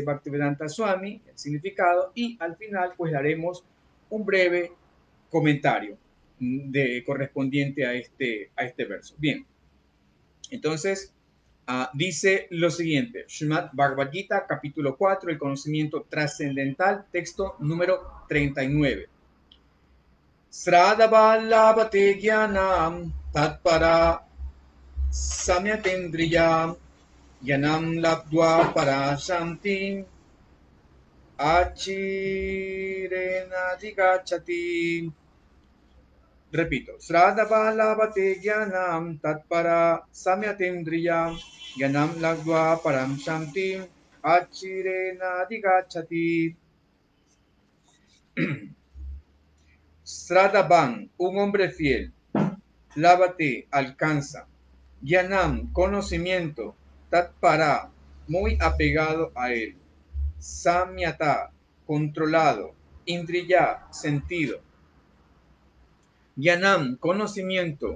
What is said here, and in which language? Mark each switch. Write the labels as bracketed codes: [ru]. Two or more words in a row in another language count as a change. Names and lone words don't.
[es] Bhaktivedanta Swami, el significado, y al final, pues daremos un breve comentario correspondiente a este verso. Bien, entonces, dice lo siguiente: Srimad Bhagavad Gita, capítulo 4, el conocimiento trascendental, texto número 39. [sa] Sradavallabhate jnanam tatpara Samyatendriya Yanam Labdva Parashanti Achirenadhigachati. Repito, Sradava Labhate Jnanam Tatpara Samyatendriya Yanam Labdva Parashanti Achirenadhigachati. Sradavan, [es] un hombre fiel. Lábate, alcanza. Yanam, conocimiento. Tatpara, muy apegado a él. Samyata, controlado. Indriya, sentido. Yanam, conocimiento.